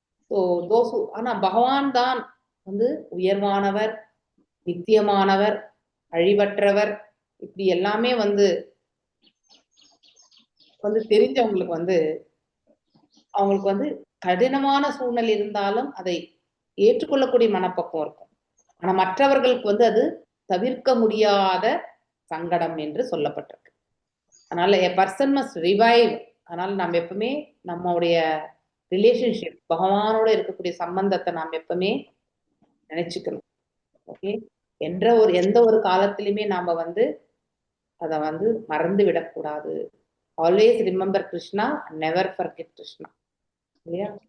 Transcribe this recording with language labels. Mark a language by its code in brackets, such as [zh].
[ta] So தோசு ஆனா பகவான் தான் வந்து உயர்வானவர், நித்தியமானவர், அழிவற்றவர், இப்படி எல்லாமே வந்து தெரிஞ்சவங்களுக்கு வந்து அவங்களுக்கு வந்து கடினமான சூழ்நிலை இருந்தாலும் அதை ஏற்றுக்கொள்ளக்கூடிய மனப்பக்குவம் இருக்கும். ஆனா மற்றவர்களுக்கு வந்து அது தவிர்க்க முடியாத சங்கடம் என்று சொல்லப்பட்டிருக்கு. அதனால [en] a person must revive. [ta] அதனால நாம் எப்பவுமே நம்மளுடைய ரிலேஷன்ஷிப், பகவானோட இருக்கக்கூடிய சம்பந்தத்தை நாம் எப்பவுமே நினைச்சுக்கணும். ஓகே, எந்த ஒரு காலத்திலுமே நாம வந்து அதை வந்து மறந்து விடக்கூடாது. [en] always remember Krishna, never forget Krishna [ta] இல்லையா?